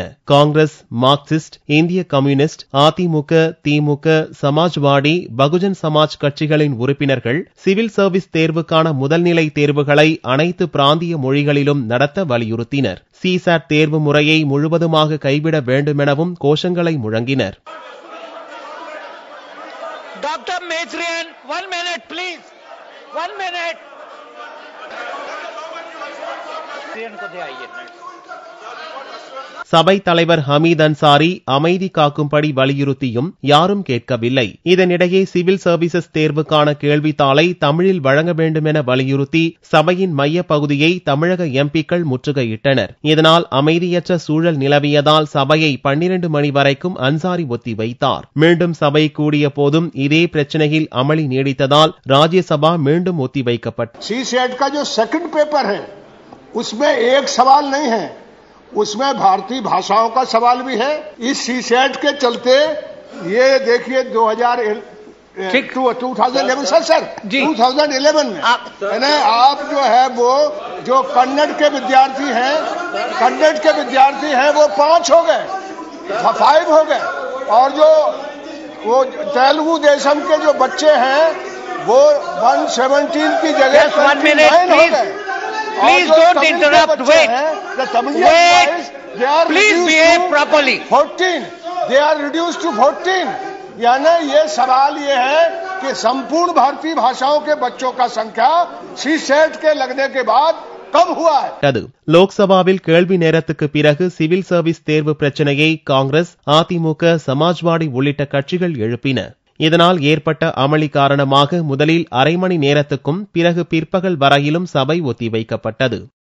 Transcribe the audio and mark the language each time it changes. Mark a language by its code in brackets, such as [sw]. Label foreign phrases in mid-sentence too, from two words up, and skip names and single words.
[ta] காங்கிரஸ், மார்க்சிஸ்ட், இந்திய கம்யூனிஸ்ட், அதிமுக, திமுக, சமாஜ்வாடி, பகுஜன் சமாஜ் கட்சிகளின் உறுப்பினர்கள் [en] civil service [ta] தேர்வுக்கான முதல்நிலை தேர்வுகளை அனைத்து பிராந்திய மொழிகளிலும் நடத்த வலியுறுத்தினர். சிசாட் தேர்வு முறையை முழுவதுமாக கைவிட வேண்டுமெனவும் கோஷங்களை முழங்கினர். [en] Dr. Mehtrian, 1 minute, please. 1 minute. [ta] சபை தலைவர் ஹமீத் அன்சாரி அமைதி காக்கும்படி வலியுறுத்தியும் யாரும் கேட்கவில்லை. இதனிடையே [en] civil services [ta] தேர்வுக்கான கேள்வித்தாளை தமிழில் வழங்க வேண்டும் என வலியுறுத்தி சபையின் மைய பகுதியை தமிழக எம்பிக்கள் முற்றுகையிட்டனர். இதனால் அமைதியற்ற சூழல் நிலவியதால் சபையை 12 மணி வரைக்கும் அன்சாரி ஒத்திவைத்தார். மீண்டும் சபை கூடிய போதும் இதே பிரச்சனையில் அமளி நீடித்ததால் ராஜ்யசபா மீண்டும் ஒத்திவைக்கப்பட்டது. [hi] उसमें भारतीय भाषाओं का सवाल भी है. इस सीसेट के चलते ये देखिए 2011 सर 2011 में है ना, आप जो है वो जो कन्नड़ के विद्यार्थी हैं वो 5 हो गए, 5 हो गए, और जो वो तेलुगु देशम के जो बच्चे हैं वो 117 की जगह 9 हो गए. [en] Please don't interrupt. Wait. Please behave properly. 14. They are reduced to 14. [hi] यानी ये सवाल ये है कि संपूर्ण भारतीय भाषाओं के बच्चों का संख्या सीसेट के लगने के बाद कम हुआ है. [ta] லோக்சபாவில் கேள்வி நேரத்துக்கு பிறகு [en] civil service [ta] தேர்வு பிரச்சனையை காங்கிரஸ், அதிமுக, சமாஜ்வாடி உள்ளிட்ட கட்சிகள் எழுப்பின. இதனால் ஏற்பட்ட அமளி காரணமாக முதலில் அரை மணி நேரத்துக்கும் பிறகு பிற்பகல் வரையிலும் சபை ஒத்திவைக்கப்பட்டது.